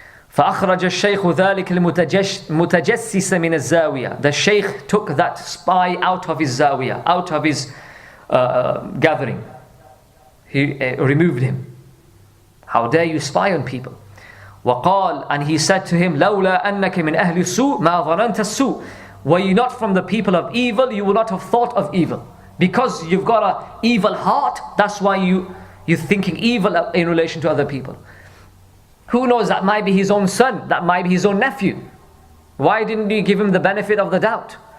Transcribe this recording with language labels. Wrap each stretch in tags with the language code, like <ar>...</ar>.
<ar>فأخرج الشيخ ذلك المتجسس من الزاوية.</ar> <en>The sheikh took that spy out of his zawiyah, out of his gathering. He removed him. How dare you spy on people?</en> <ar>وقال,</ar> <en>and he said to him,</en> <ar>لولا أنك من أهل السوء ما ظننت السوء.</ar> <en>Were you not from the people of evil, you would not have thought of evil. Because you've got an evil heart, that's why you're thinking evil in relation to other people. Who knows, that might be his own son, that might be his own nephew. Why didn't you give him the benefit of the doubt?</en>